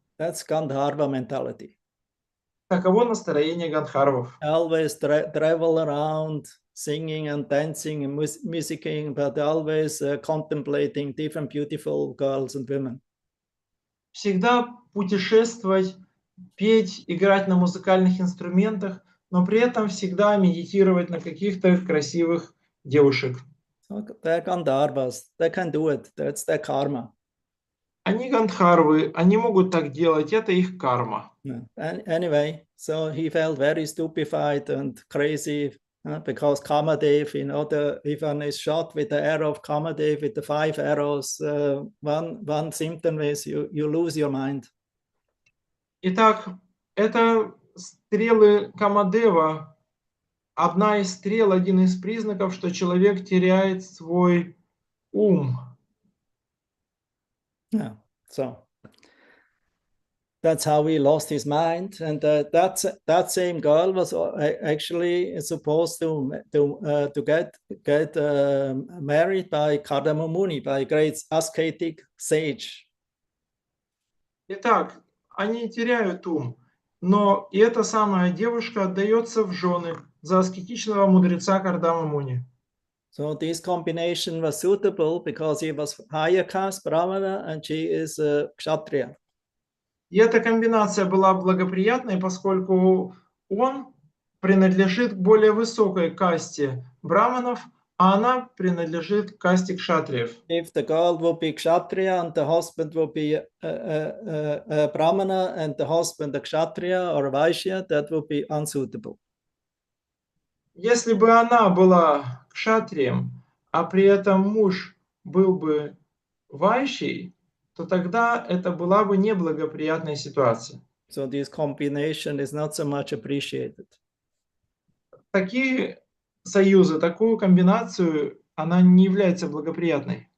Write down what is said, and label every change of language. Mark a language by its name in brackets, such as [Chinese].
[English] That's Gandharva mentality. [Russian] Таково настроение Гандхарвов. [English] Always travel around singing and dancing and musicking, but always contemplating different beautiful girls and women. [Russian] Всегда путешествовать, петь, играть на музыкальных инструментах, но при этом всегда медитировать на каких-то красивых девушек. [English] So they're Gandharvas. They can do it. That's their karma. [Russian] Они гандхарвы, они могут так делать, это их карма. [English] Anyway, so he felt very stupefied and crazy because Kamadev, if one is shot with the arrow of Kamadev with the 5 arrows, one symptom is you lose your mind. [Russian] Итак, это стрелы Камадева. Одна из стрел, один из признаков, что человек теряет свой ум. [English] Yeah, so that's how he lost his mind, and that same girl was actually supposed to get married by Kardama Muni, by a great ascetic sage. [Russian] Итак, они теряют ум, но и эта самая девушка отдается в жены за аскетичного мудреца Кардама Муни. [English] So this combination was suitable because he was higher caste Brahmana and she is a Kshatriya. [Russian] И эта комбинация была благоприятной, поскольку он принадлежит к более высокой касте браманов, а она принадлежит к касте кшатриев. [English] If the girl would be Kshatriya and the husband would be a Brahmana and the husband a Kshatriya or a Vaishya, that would be unsuitable. [Russian] Если бы она была кшатрием, а при этом муж был бы вайшей, то тогда это была бы неблагоприятная ситуация. [English] So this combination is not so much appreciated. [Russian] Такие союзы, такую комбинацию, она не является благоприятной.